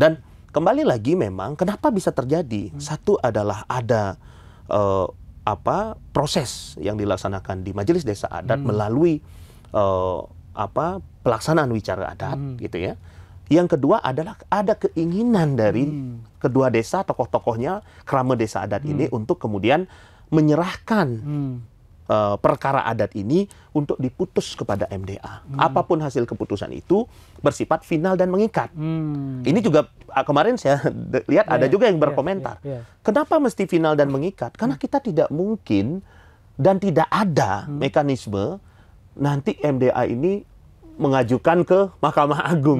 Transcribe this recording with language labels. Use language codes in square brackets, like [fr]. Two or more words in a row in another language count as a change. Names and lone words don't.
[id] Dan kembali lagi memang kenapa bisa terjadi? Satu adalah ada proses yang dilaksanakan di Majelis Desa Adat melalui pelaksanaan wicara adat gitu ya. Yang kedua adalah ada keinginan dari kedua desa, tokoh-tokohnya, kerama desa adat ini untuk kemudian menyerahkan perkara adat ini untuk diputus kepada MDA. Apapun hasil keputusan itu bersifat final dan mengikat. Ini juga kemarin saya lihat ada juga yang berkomentar. Kenapa mesti final dan mengikat? Karena kita tidak mungkin dan tidak ada mekanisme nanti MDA ini mengajukan ke Mahkamah Agung.